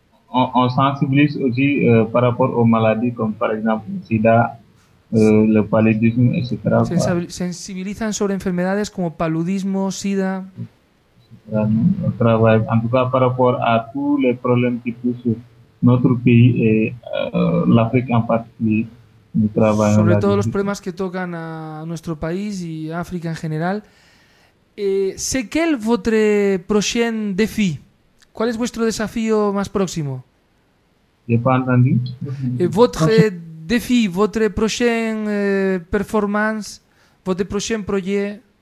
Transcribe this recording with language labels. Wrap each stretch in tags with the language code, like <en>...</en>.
<fr>On sensibilise aussi par rapport aux maladies comme par exemple le sida, le paludisme, etc.</fr> <es>Sensibilizan sobre enfermedades como paludismo, sida.</es> <fr>On travaille en tout cas par rapport à tous les problèmes qui touchent notre pays et l'Afrique en particulier. Nous travaillons</fr> <es>sobre todos los problemas que tocan a nuestro país y África en general.</es> <fr>¿C'est quel votre prochain défi?</fr> <es>¿Cuál es vuestro desafío más próximo?</es> <fr>¿Votre défi, votre prochain performance, votre prochain projet?</fr>